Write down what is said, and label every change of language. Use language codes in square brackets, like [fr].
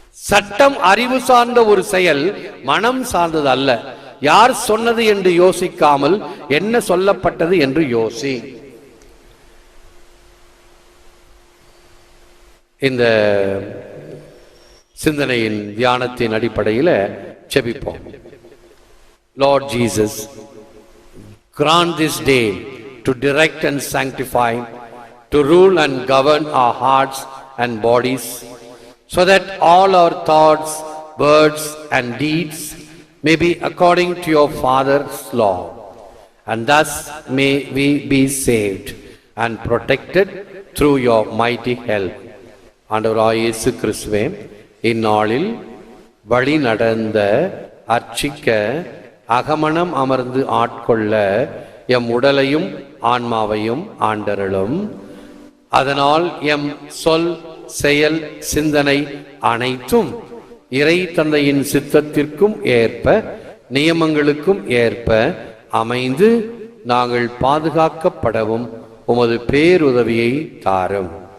[ta] சட்டம் அறிவு சார்ந்த ஒரு செயல், மனம் சார்ந்தது அல்ல. யார் சொன்னது என்று யோசிக்காமல் என்ன சொல்லப்பட்டது என்று யோசி. இந்த சிந்தனையின் தியானத்தின் அடிப்படையில் செபிப்போம். [en] Lord Jesus, grant this day to direct and sanctify, to rule and govern our hearts and bodies, so that all our thoughts, words and deeds may be according to your Father's law, and thus may we be saved and protected through your mighty help. [ta] ஆண்டவராகிய இயேசு கிறிஸ்துவே, இந்நாளில் வழி நடந்த அர்ச்சிக்க அகமணம் அமர்ந்து ஆட்கொள்ள M உடலையும் ஆன்மாவையும் ஆண்டருளும். அதனால் எம் சொல், செயல், சிந்தனை அனைத்தும் இறை தந்தையின் சித்தத்திற்கும் ஏற்ப, நியமங்களுக்கும் ஏற்ப அமைந்து நாங்கள் பாதுகாக்கப்படவும் உமது பேருதவியை தாரும்.